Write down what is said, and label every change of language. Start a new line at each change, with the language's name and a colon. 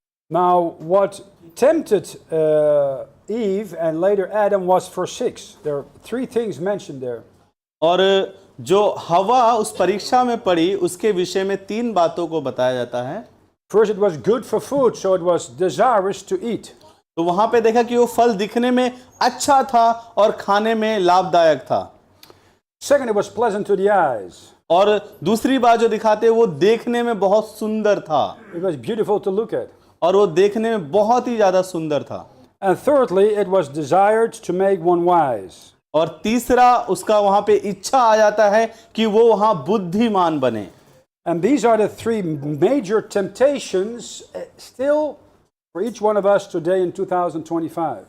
English: Now, what tempted Eve and later Adam was verse 6. There are three things mentioned there.
Hindi: और जो हवा उस परीक्षा में पड़ी, उसके विषय में 3 बातों को बताया जाता है।
English: First, it was good for food, so it was desirous to eat.
Hindi: तो वहां पे देखा कि वो फल दिखने में अच्छा था और खाने में लाभदायक था।
English: Second, it was pleasant to the eyes.
Hindi: और दूसरी बात जो दिखाते वो देखने में बहुत सुंदर था,
English: It was beautiful to look at.
Hindi: और वो देखने में बहुत ही ज्यादा सुंदर था।
English: And thirdly, it was desired to make one wise.
Hindi: और तीसरा उसका वहां पे इच्छा आ जाता है कि वो वहां बुद्धिमान बने।
English: And these are the three major temptations still for each one of us today in 2025.